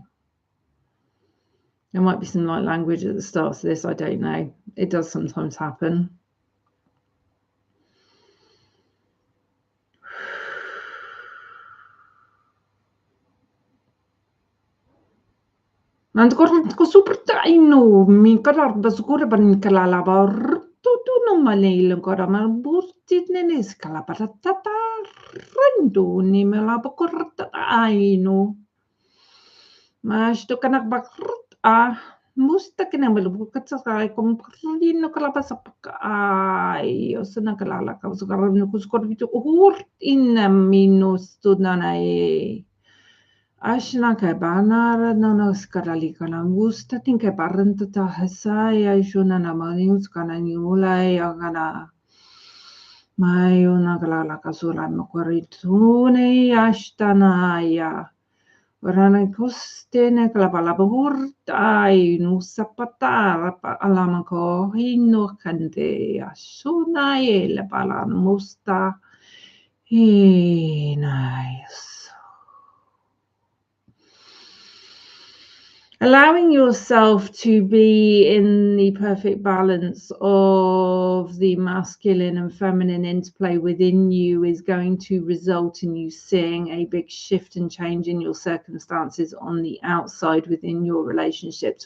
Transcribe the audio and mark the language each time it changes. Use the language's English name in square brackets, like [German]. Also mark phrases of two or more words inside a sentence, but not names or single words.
[English] There might be some light language at the start of this. I don't know. It does sometimes happen. Nanti ko super taino mi karar basukura ban kalala bar tu no malil kora mar burtit nenes kala patatata rendo ni mela bakorta aino mas to kanak bakrut musta kena melu katsa kom rino kala pasapaka ai osana kalala ka sukara no kuskor bitu hur in minus tunanai. Ashna ke banar no skarali kana gusta tin ke parenta ta hasai aishuna na manius kana niulai agana mai una kala kasura makoritune ashtana ya orana kostene kala bala burtai no sapata alama ko hino kante asuna ele bala musta nice. Allowing yourself to be in the perfect balance of the masculine and feminine interplay within you is going to result in you seeing a big shift and change in your circumstances on the outside within your relationships.